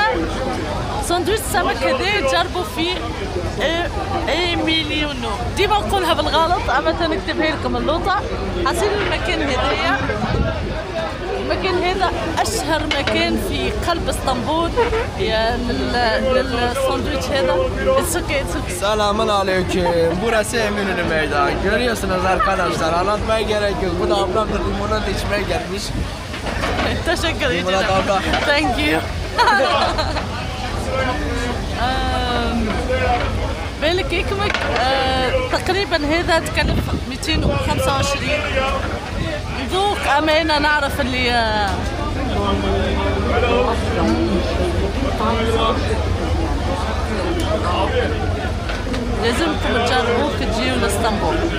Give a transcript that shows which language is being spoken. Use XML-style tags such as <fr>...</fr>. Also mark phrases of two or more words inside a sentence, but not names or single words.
<ar>ساندويتش السمك هذا تجربوا فيه مليونو. ديما نقولها بالغلط اما تنكتبها لكم اللوطه. حاسين المكان هذايا، المكان هذا اشهر مكان في قلب اسطنبول للساندويتش هذا.</ar> <tr>Selamun aleyküm. Burası Eminönü Meydanı. Görüyorsunuz arkadaşlar. Anlatmaya gerek yok. Bu da ablam da limonata içmeye gelmiş. Teşekkür ederim. Limonata abla.</tr> <en>Thank you.</en> <ar>بالك يكمك تقريبا هذا تكلف 225. نذوق أمانة نعرف اللي لازمكم تجربوه كتجيو لاسطنبول.</ar>